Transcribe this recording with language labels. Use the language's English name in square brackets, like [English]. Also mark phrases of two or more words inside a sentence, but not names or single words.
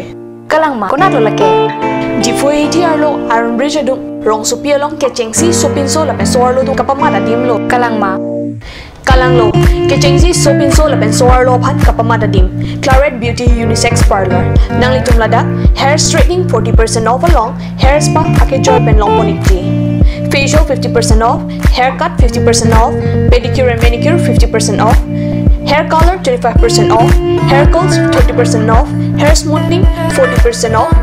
[Karbi] Kalang ma konat lo lake. Jifo iti arlo aron bridge adung. Rong supia long keceng si sopin so lapen so arlo tu kapamada dim lo. Kalang ma. Kalang lo, keceng si sopin so lapen so arlo phat kapamada dim. Claret Beauty Unisex Parlor. Nang litum lada, [English] hair straightening 40% off [Karbi] along, [English] hair spa [Karbi] ake joy pen long ponikti. [English] Facial 50% off, haircut 50% off, pedicure and manicure 50% off, hair color 25% off, hair curls 30% off, hair smoothing 40% off.